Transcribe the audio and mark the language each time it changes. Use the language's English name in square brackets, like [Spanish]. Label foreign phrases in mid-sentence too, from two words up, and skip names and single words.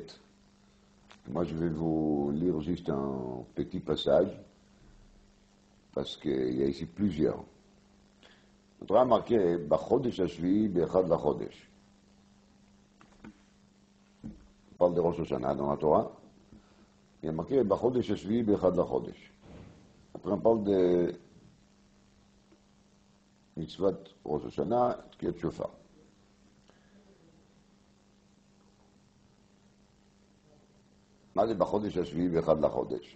[French] Moi je vais vous lire juste un petit passage, parce qu'il y a ici plusieurs. On a marqué, [Hebrew] בחודש השביעי באחד לחודש. [French] parle de Rosh Hashanah dans la Torah. Il y a marqué [Hebrew] בחודש השביעי באחד לחודש. [French] Après, on parle de [Hebrew] מצוות ראש השנה, תקיעת שופר. מה זה בחודש השביעי ואחד לחודש?